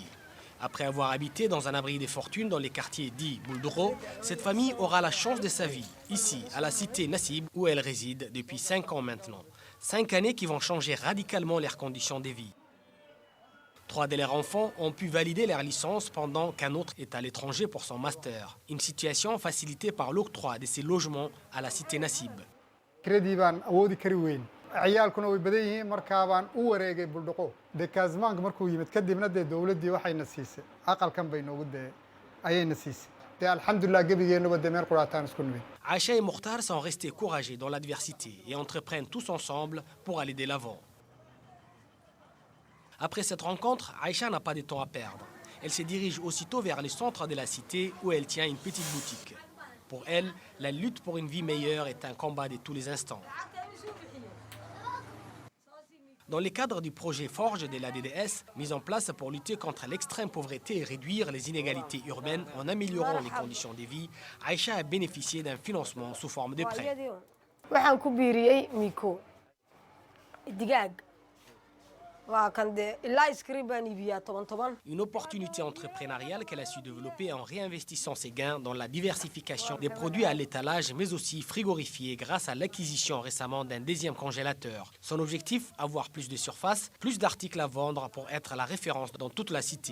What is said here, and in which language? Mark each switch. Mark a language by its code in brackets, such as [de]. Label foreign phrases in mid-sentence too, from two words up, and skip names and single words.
[fr] Après avoir habité dans un abri des fortunes dans les quartiers dits Bouldoro, cette famille aura la chance de sa vie, ici, à la cité Nassib, où elle réside depuis 5 ans maintenant. 5 années qui vont changer radicalement leurs conditions de vie. 3 de leurs enfants ont pu valider leur licence pendant qu'un autre est à l'étranger pour son master. Une situation facilitée par l'octroi de ces logements à la cité Nassib. [so] ciyaalkuna way badan yihiin markaa baan u wareegay buldhaqo dekaasmaanka markuu yimid kadibna dee dowladdii waxayna siisay aqalkan bay noogu dee ayayna siisay dee alxamdulilah gebigeennuba dee meel quraataan isku nimid. [fr] Aïcha et Mokhtar sont restés courageux dans l'adversité et entreprennent tous ensemble pour aller de l'avant. Après cette rencontre, Aïcha n'a pas de temps à perdre. Elle se dirige aussitôt vers le centre de la cité où elle tient une petite boutique. Pour elle, la lutte pour une vie meilleure est un combat de tous les instants. Dans le cadre du projet Forge de la DDS, mis en place pour lutter contre l'extrême pauvreté et réduire les inégalités urbaines en améliorant les conditions de vie, Aïcha a bénéficié d'un financement sous forme de prêt. [so] waxaan ku biiriyey miko digaag waa kan de ilaa iskriin baan iibiyaa 10 [fr] Une opportunité entrepreneuriale qu'elle a su développer en réinvestissant ses gains dans la diversification des produits à l'étalage, mais aussi frigorifiés grâce à l'acquisition récemment d'un deuxième congélateur. Son objectif, avoir plus de surface, plus d'articles à vendre pour être la référence dans toute la cité.